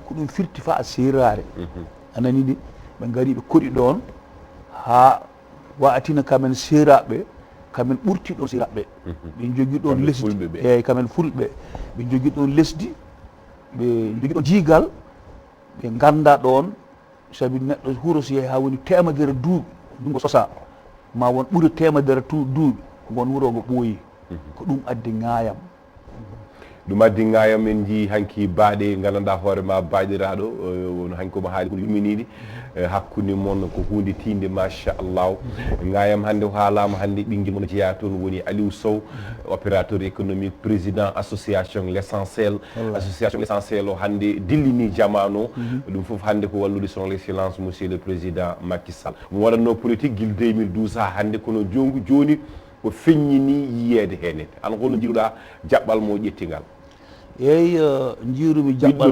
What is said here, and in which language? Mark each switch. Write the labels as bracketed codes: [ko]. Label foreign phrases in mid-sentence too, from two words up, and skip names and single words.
[ff] ko ɗum firti fa a serare anani ɗi ɓe gari ɓe koɗi ɗon ha watina kamen seraɓe kamen ɓurti ɗon seraɓe ɓe jogui ɗon lesdi eyyi kamen fulɓe ɓe jogui ɗon lesdi ɓe jogui ɗon jiigal ɓe ganda ɗon saabi neɗɗo huuro so yeehi ha woni temedere duuɓi ɗum ko sosa ma won ɓuuri temedere duuɓi won wuuro ngo ɓooyi ko ɗum addi Ngayam ɗum addi Ngayam en jii hanki baaɗe gandanɗa hoorema baaɗiraɗo no hanki komo haali kono yumminiɗi hakkude moon ko hunde tinde machallahu Ngayam hande o haalama hande ɓinguel mono jeeya toon woni Aliou Sow [fr] opérateur économique président association l'essentiel association l'essentiel [ff] o hande dillini jamanu ɗum foof hande ko wallude [fr] son excellence monsieur le président [ff] Macky Sall mo waɗanno politique guil 2012 ha hande kono joni ko feññini yiyede hen an hono jiruɗa jaɓɓal mo ƴettigal eyyi jiirumi jaɓɓal